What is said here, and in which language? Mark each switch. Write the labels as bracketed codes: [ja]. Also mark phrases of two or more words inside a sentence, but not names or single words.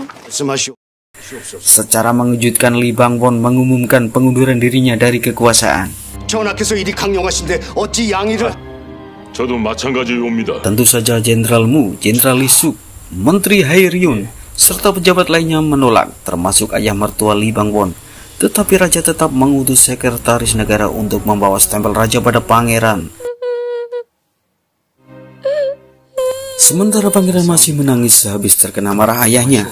[ko] 말씀하시오. [id] Secara mengejutkan, Lee Bang-won mengumumkan pengunduran dirinya dari kekuasaan. [ko] 전하께서 일이 강령하신데 어찌 양의를... 저도 마찬가지입니다. [id] Tentu saja Jenderal Mu, Jenderal Lee Suk, Menteri Hai Ryun, serta pejabat lainnya menolak, termasuk ayah mertua Lee Bang-won. Tetapi raja tetap mengutus sekretaris negara untuk membawa stempel raja pada pangeran. Sementara pangeran masih menangis sehabis terkena marah ayahnya.